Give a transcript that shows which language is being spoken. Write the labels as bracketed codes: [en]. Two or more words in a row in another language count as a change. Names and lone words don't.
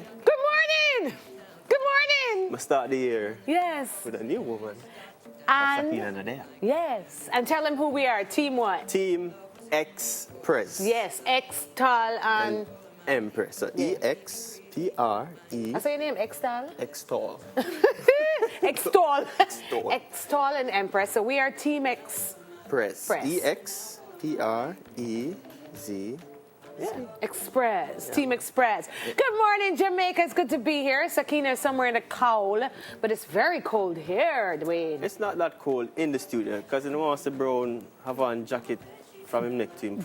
[en] Good morning! Good morning! We'll start the year with a new woman. And yes. And tell them who we are. Team what? Team Express. Yes, X-Tal and Empress. So E-X-P-R-E. I say your name, X-Tal? X-Tal. X-Tal. X-Tal. X-Tal and Empress. So we are Team Express. E-X-P-R-E-Z. Express. Team Express. Good morning, Jamaica. It's good to be here. Sakina is somewhere in the cold, but it's very cold here, Dwayne. It's not that cold in the studio because in the Master Brown have on jacket from him neck to him.